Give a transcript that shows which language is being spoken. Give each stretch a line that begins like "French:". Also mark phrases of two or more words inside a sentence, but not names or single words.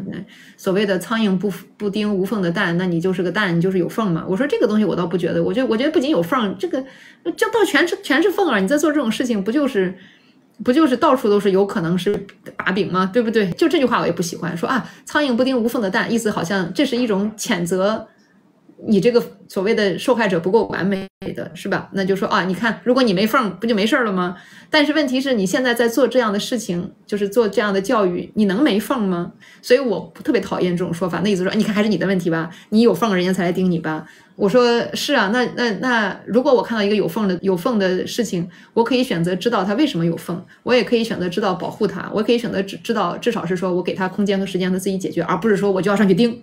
Chinese: 那所謂的蒼蠅不叮無縫的蛋，那你就是個蛋，你就是有縫嘛。我說這個東西我倒不覺得，我覺得不僅有縫，這個就到全是縫啊！你在做這種事情，不就是到處都是有可能是把柄嗎？對不對？就這句話我也不喜歡，說蒼蠅不叮無縫的蛋，意思好像這是一種譴責你這個所謂的受害者不夠完美的，是吧？那就說你看，如果你沒縫，不就沒事了嗎？但是問題是你現在在做這樣的事情，就是做這樣的教育，你能沒縫嗎？所以我特別討厭這種說法，那意思說你看還是你的問題吧，你有縫人家才來盯你吧。我說是啊，那如果我看到一個有縫的事情，我可以選擇知道它為什麼有縫，我也可以選擇知道保護它，我可以選擇知道至少是說我給他空間和時間他自己解決，而不是說我就要上去盯。